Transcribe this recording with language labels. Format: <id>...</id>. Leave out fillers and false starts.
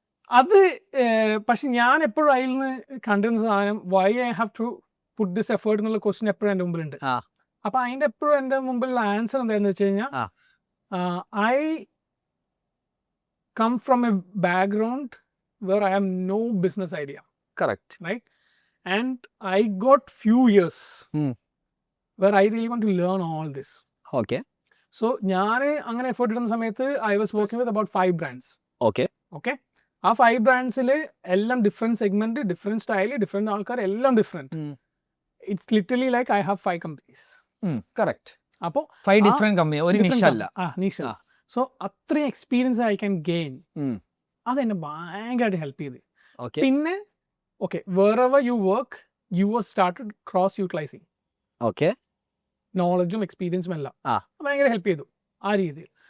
<ml>അത് പക്ഷെ ഞാൻ എപ്പോഴും അതിൽ നിന്ന് കണ്ടിരുന്ന സാധനം</ml> <en>why I have to put this effort</en> <ml>എന്നുള്ള ക്വസ്റ്റ്യൻ എപ്പോഴും എൻ്റെ മുമ്പിലുണ്ട്. അപ്പൊ അതിന്റെ എപ്പോഴും എൻ്റെ മുമ്പിലുള്ള ആൻസർ എന്താണെന്ന് വെച്ച് കഴിഞ്ഞാൽ</ml> <en>I come from a background where I have no business idea. Correct. Right? And I got few years where I really want to learn all this. Okay. So</en> <ml>ഞാൻ അങ്ങനെ എഫേർട്ട് ഇടുന്ന സമയത്ത്</ml> <en>I was working with about 5 brands. Okay. Okay.</en> <ml>ആ 5 brandsൽ എല്ലാം different segment, different style, different ആൾക്കാർ, എല്ലാം different.</ml> <en>It's literally like I have 5 companies. Correct.</en> <ml>അപ്പോൾ</ml> <en>5 different company,</en> <ml>ഒരു നിഷ അല്ല. നിഷ. സോ അത്രയും എക്സ്പീരിയൻസ്</ml> <en>I can gain.</en> <ml>അതെന്നെ ഭയങ്കരമായിട്ട് ഹെൽപ്പ് ചെയ്ത്. പിന്നെ okay</ml> <en>wherever you work you are started cross utilising</en> <ml>നോളജും എക്സ്പീരിയൻസും എല്ലാം ഭയങ്കര ഹെൽപ്പ് ചെയ്തു ആ രീതിയിൽ.</ml>